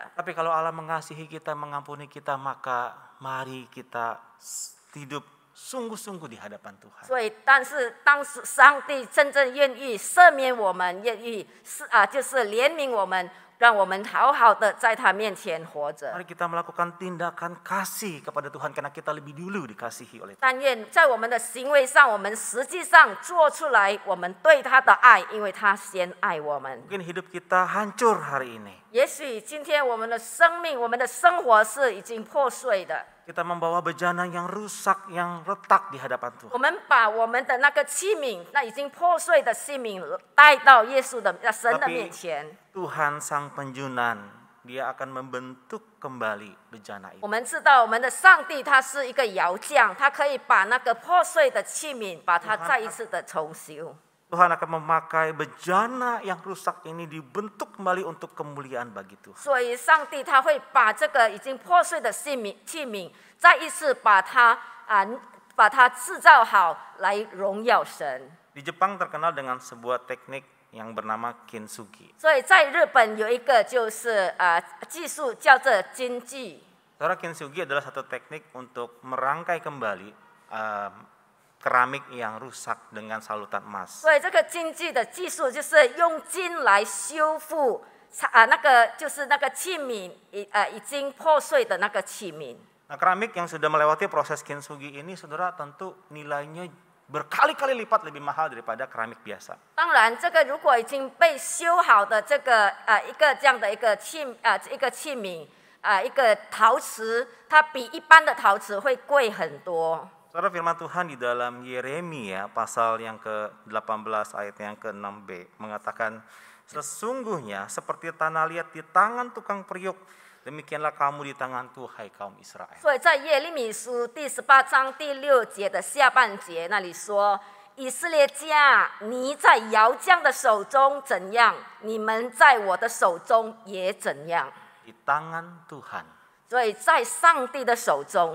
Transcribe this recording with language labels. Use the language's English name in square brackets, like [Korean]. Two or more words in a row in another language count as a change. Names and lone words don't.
[Indonesian] Tapi kalau Allah mengasihi kita, mengampuni kita, maka mari kita hidup sungguh-sungguh di hadapan Tuhan. [Chinese] 所以，但是当上帝真正愿意赦免我们，愿意就是怜悯我们，让我们好好的在他面前活着。 [Indonesian] Mari kita melakukan tindakan kasih kepada Tuhan karena kita lebih dulu dikasihi oleh Tuhan. [Chinese] 但愿在我们的行为上，我们实际上做出来我们对他的爱，因为他先爱我们。 [Indonesian] Mungkin hidup kita hancur hari ini. [Chinese] 也许今天我们的生命、我们的生活是已经破碎的， [Indonesian] Kita membawa bejana yang rusak, yang retak di hadapan [Chinese] 我 [Indonesian] Tuhan. [Chinese] 们把我们的那个器皿，那已经破碎的器皿带到耶稣的神的面前。 [Indonesian] Tuhan Sang Penjunan, Dia akan membentuk kembali bejana [Chinese] 我 [Indonesian] itu. [Chinese] 们知道，我们的上帝他是一个窑匠，他可以把那个破碎的器皿，把它再一次的重修。 [Indonesian] Tuhan akan memakai bejana yang rusak ini dibentuk kembali untuk kemuliaan bagi Tuhan. [Chinese] 所以，上帝他会把这个已经破碎的器皿，再一次把它制造好，来荣耀神。 [Indonesian] Di Jepang terkenal dengan sebuah teknik yang bernama kintsugi. [Chinese] 所以在日本有一个就是技术叫做金具。 [Indonesian] Saudara, kintsugi adalah satu teknik untuk merangkai kembali keramik yang rusak dengan salutan emas. [Chinese] 所以这个金具的技术就是用金来修复那个就是那个器皿已经破碎的那个器皿。 [Indonesian] Nah, keramik yang sudah melewati proses kintsugi ini, saudara, tentu nilainya berkali-kali lipat lebih mahal daripada keramik biasa. [Chinese] 当然，这个如果已经被修好的这个一个这样的一个器皿一个陶瓷，它比一般的陶瓷会贵很多。 [Indonesian] Saudara, firman Tuhan di dalam Yeremia pasal yang ke-18 ayat yang ke-6b mengatakan, sesungguhnya seperti tanah liat di tangan tukang periuk, demikianlah kamu di tanganku, hai kaum Israel. [Chinese] 所以在耶利米书第18章第6节的下半节那里说：“以色列家，你在窑匠的手中怎样，你们在我的手中也怎样。” [Indonesian] Di tangan Tuhan, [Chinese] 所以在上帝的手中，